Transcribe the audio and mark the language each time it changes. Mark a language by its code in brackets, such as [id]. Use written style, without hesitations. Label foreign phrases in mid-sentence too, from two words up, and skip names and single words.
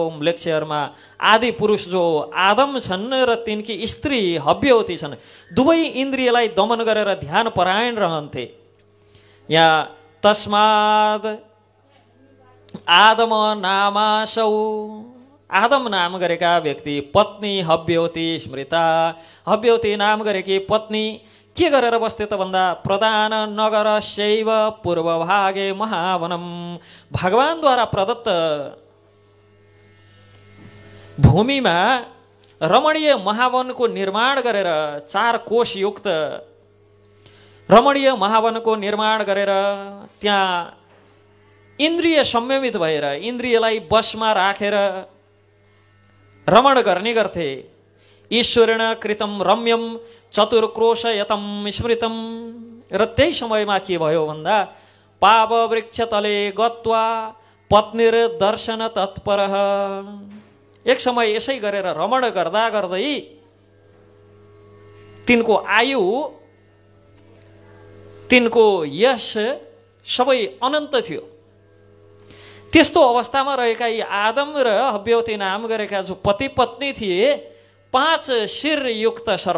[ne] म्लेच्छहरूमा आदि पुरुष जो आदम छन् र तिनकी स्त्री हव्यवती छन्, दुवै इन्द्रियलाई दमन गरेर ध्यान परायण रहन्थे। यहाँ [sa] तस्माद आदम नामासौ, [ne] आदम नाम गरेका व्यक्ति [sa] पत्नी हव्यवती स्मृता, [ne] हव्यवती नाम गरेकी पत्नी के गरेर बस्थे त भन्दा [sa] प्रदान नगर शैव पूर्वभागे महावनम, [ne] भगवानद्वारा प्रदत्त भूमिमा रमणीय महावनको निर्माण गरेर 4 कोश युक्त रमणीय महावनको निर्माण गरेर त्यहाँ इन्द्रिय संयमित भएर इन्द्रियलाई बसमा राखेर रमण गर्ने गर्थे। [sa] ईश्वरेण कृतम रम्यम चतुर्क्रोशयतम स्मृतम। [ne] र त्यही समयमा के भयो भन्दा [sa] पाव वृक्ष तले गत्वा पत्नीर दर्शन तत्परः, [ne] एक समय यसै गरेर रमण गर्दा गर्दै तिनको आयु तिनको यश सबै अनन्त थियो। त्यस्तो अवस्थामा रहेका यी आदम र हव्यवती नाम गरेका जो पति पत्नी थिए, 5 शिर युक्त सर्प।